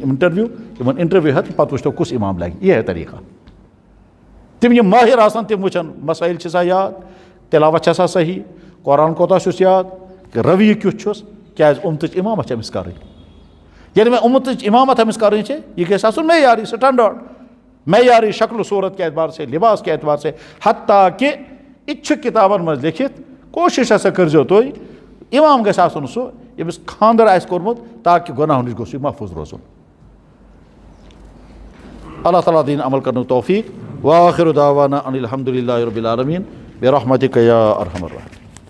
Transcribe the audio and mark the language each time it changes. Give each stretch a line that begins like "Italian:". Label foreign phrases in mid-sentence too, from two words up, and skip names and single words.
Kashmiri: اِنٹرویو ہٮ۪تھ پتہٕ وٕچھتو کُس امام لگہِ یہِ ہے طریٖقہ تِم یِم مٲہِر آسان تِم وٕچھن مسٲیِل چھِ سا یاد تِلاوت چھےٚ سا صحیح قرآن کوتاہ چھُس یاد رویہِ کیُتھ چھُس کیٛازِ اُمتٕچ امامت چھِ أمِس کَرٕنۍ ییٚلہِ مےٚ اُمتٕچ امامت أمِس کَرٕنۍ چھِ یہِ گژھِ آسُن معیاری سٹینڈاڈ معیاری
Urdu: شکل و صوٗرت کے اعتبار سے لباس کے اعتبار سے حتیٰ کہ
Kashmiri: یہ کتابن مز لکھت کوشش ہسا کرزو تھی امام گژھِ آسُن سُہ ییٚمِس خاندر آسہِ کوٚرمُت تاکہِ گۄناہو نِش گوٚژھ یہِ محفوٗظ روزُن اللہ تعالیٰ دِیِن عمل کرنُک توفیٖق
Arabic: وآخر دعوانا ان الحمدُ للہ رب العالمیٖن برحمتک یا ارحم الراحمین.